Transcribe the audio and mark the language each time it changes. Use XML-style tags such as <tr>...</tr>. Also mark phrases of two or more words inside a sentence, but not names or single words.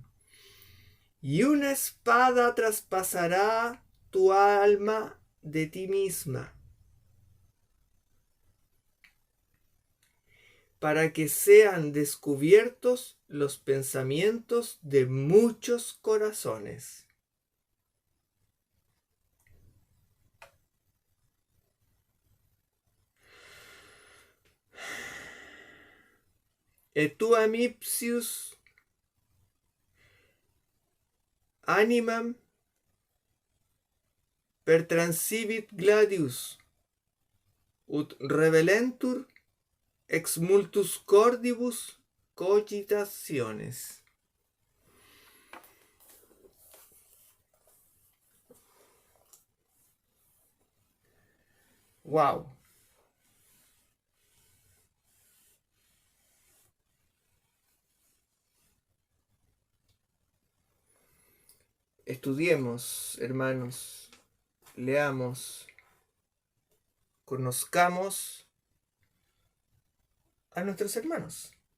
<es>Y una espada traspasará tu alma de ti misma, para que sean descubiertos los pensamientos de muchos corazones.</es> <la>Et tuam ipsius animam pertransivit gladius, ut revelentur ex multus cordibus cogitationes.</la> <es>Wow. Estudiemos, hermanos, leamos, conozcamos a nuestros hermanos.</es>